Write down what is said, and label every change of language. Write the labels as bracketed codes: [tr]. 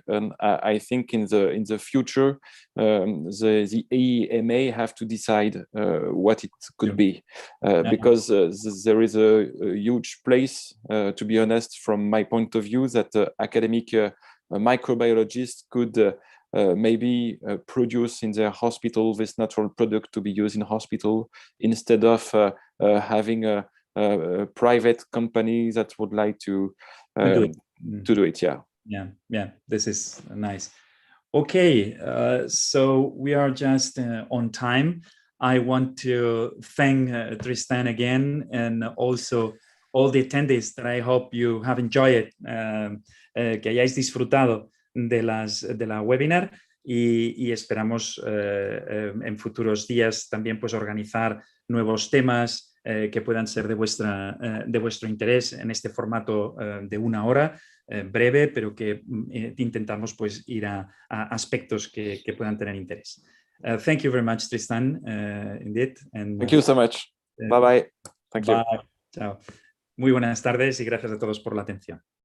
[en] And I think in the future, the EMA have to decide what it could be, because there is a huge place, to be honest, from my point of view, that academic microbiologists could maybe produce in their hospital this natural product to be used in hospital, instead of having a private company that would like to do it. Yeah, this is nice. Okay, so we are just on time. I want to thank Tristan again, and also all the attendees, that I hope you have enjoyed it, [es] que hayáis disfrutado de la webinar, y esperamos en futuros días también pues organizar nuevos temas que puedan ser de vuestro interés en este formato de 1 hora, breve, pero que intentamos pues ir a aspectos que puedan tener interés. [en] Thank you very much, Tristan, indeed. And, thank you so much. Bye bye. Thank you. [es] Chao. Muy buenas tardes y gracias a todos por la atención.